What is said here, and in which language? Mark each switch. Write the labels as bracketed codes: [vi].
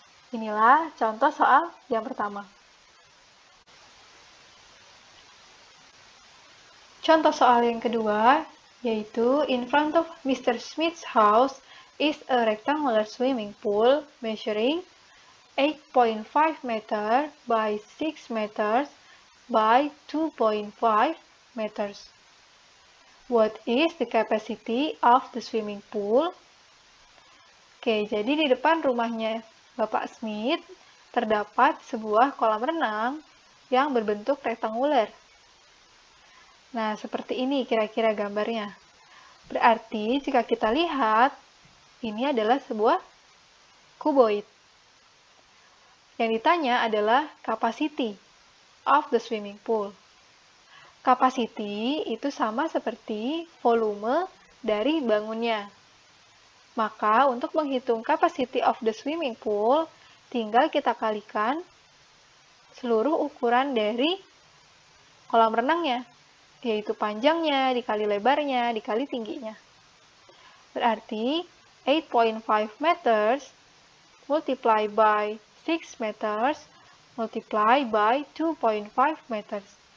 [id] Inilah contoh soal yang pertama. Contoh soal yang kedua, yaitu [en] in front of Mr. Smith's house is a rectangular swimming pool measuring 8.5 meter by 6 meters by 2.5 meters. What is the capacity of the swimming pool? [id] Oke, jadi di depan rumahnya Bapak Smith terdapat sebuah kolam renang yang berbentuk rektanguler. Nah, seperti ini kira-kira gambarnya. Berarti jika kita lihat, ini adalah sebuah kuboid. Yang ditanya adalah [en] capacity of the swimming pool. [id] Capacity itu sama seperti volume dari bangunnya. Maka untuk menghitung [en] capacity of the swimming pool, [id] tinggal kita kalikan seluruh ukuran dari kolam renangnya, yaitu panjangnya dikali lebarnya dikali tingginya. Berarti [en] 8.5 meters multiply by 6 meters multiply by 2.5 meters.